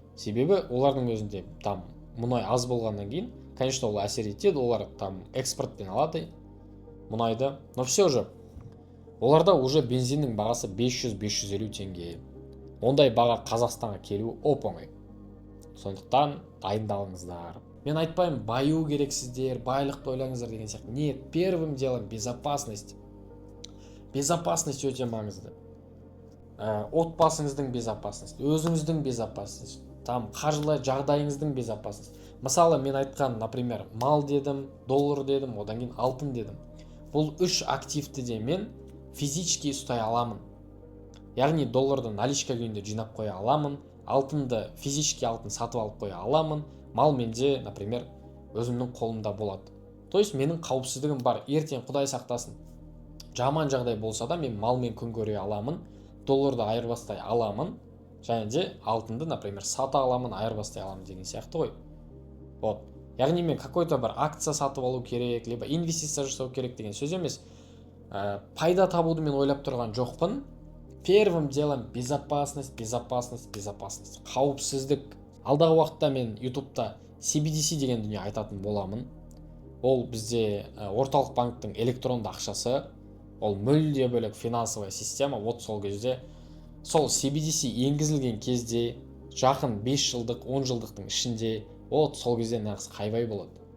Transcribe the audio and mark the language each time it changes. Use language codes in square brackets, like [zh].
[kk] Себебі олардың өзінде там мұнай аз болғаннан кейін, конечно, ол әсер етеді, олар там экспортпен алады мұнайды, [ru] но все же [kk] оларда уже бензиннің бағасы 500-550 теңге. Ондай баға Қазақстанға келуі оп-оңай. Сондықтан дайындалыңыздар. Мен айтпаймын баю керексіздер, байлықты ойлаңыздар деген сияқты. [ru] Нет, первым делом безопасность. [kk] Безопасность өте маңызды. Отбасыңыздың безопасность, өзіңіздің безопасность, там қаржылай жағдайыңыздың безопасность. Мысалы, мен айтқан, например, мал дедім, доллар дедім, одан кейін алтын дедім. Бұл үш активті де мен физически ұстай аламын. Яғни долларды наличка күйінде жинап қоя аламын, алтынды физически алтын сатып алып қоя аламын, мал менде, например, өзімнің қолымда болады. То есть менің қауіпсіздігім бар. Ертең Құдай сақтасын, жаман жағдай болса да мен малмен күн көре аламын, долларды айырбастай аламын, және де алтынды, например, сата аламын, айырбастай аламын деген сияқты ғой. Вот. Яғни мен какой-то бір акция сатып алу керек, либо инвестиция жасау керек деген сөз емес. Пайда табуды мен ойлап тұрған жоқпын. [ru] Первым делом безопасность. [kk] Қауіпсіздік. Алдағы уақытта мен YouTube'та CBDC деген дүние айтатын боламын. Ол бізде орталық банктың электронды ақшасы, ол мүлде бөлек [ru] финансовая система. [kk] Вот сол кезде, сол CBDC енгізілген кезде, жақын 5 жылдық, 10 жылдықтың ішінде, вот сол кезде нағыз қайбай болады.